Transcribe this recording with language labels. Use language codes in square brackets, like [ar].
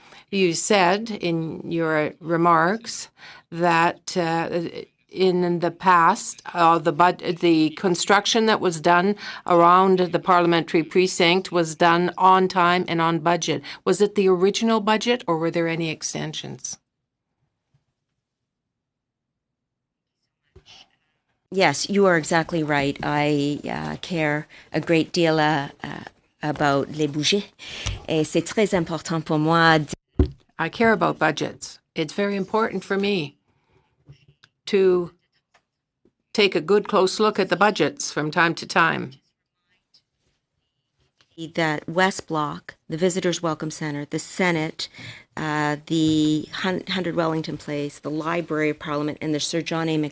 [en] You said in your remarks that in the past, the construction that was done around the parliamentary precinct was done on time and on budget. Was it the original budget, or were there any extensions? Yes, you are exactly right. I care a great deal about [fr] les budgets. Et c'est très important pour moi. [en] I care about budgets. It's very important for me to take a good close look at the budgets from time to time. That West Block, the Visitors Welcome Center, the Senate, the 100 Wellington Place, the Library of Parliament, and the Sir John A.